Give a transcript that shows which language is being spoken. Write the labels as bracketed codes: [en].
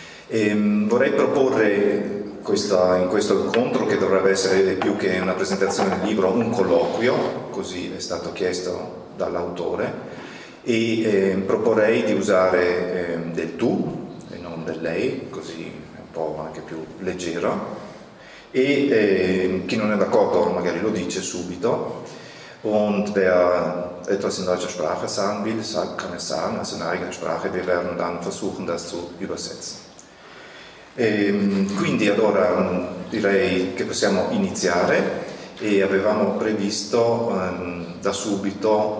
[it] E vorrei proporre in questo incontro, che dovrebbe essere più che una presentazione del libro, un colloquio, così è stato chiesto dall'autore, e proporrei di usare del tu e non del lei, così è un po' anche più leggero, e chi non è d'accordo magari lo dice subito. [de] Und wer etwas in deutscher Sprache sagen will, kann es sagen, also in eigener Sprache, wir werden dann versuchen das zu übersetzen. [it] Quindi allora direi che possiamo iniziare, e avevamo previsto da subito